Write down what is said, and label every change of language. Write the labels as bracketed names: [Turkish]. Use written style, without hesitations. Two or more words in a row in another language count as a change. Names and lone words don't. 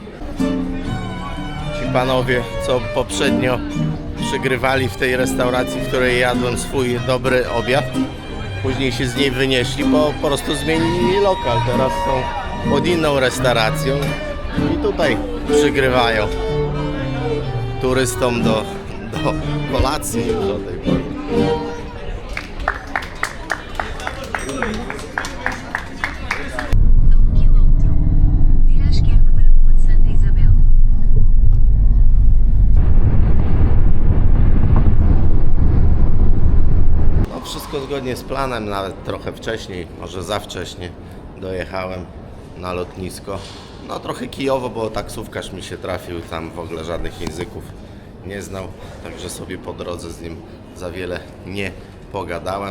[Polish] Ci panowie, co poprzednio przygrywali w tej restauracji, w której jadłem swój dobry obiad, później się z niej wynieśli, bo po prostu zmienili lokal, teraz są pod inną restauracją i tutaj przygrywają turystom do kolacji już o tej porze. [Portuguese] Quilômetro. Vira à esquerda para a Rua de Santa Isabel. [Polish] No, wszystko zgodnie z planem, nawet trochę wcześniej, może za wcześnie dojechałem na lotnisko. No trochę kijowo, bo taksówkarz mi się trafił, tam w ogóle żadnych języków nie znał, także sobie po drodze z nim za wiele nie pogadałem.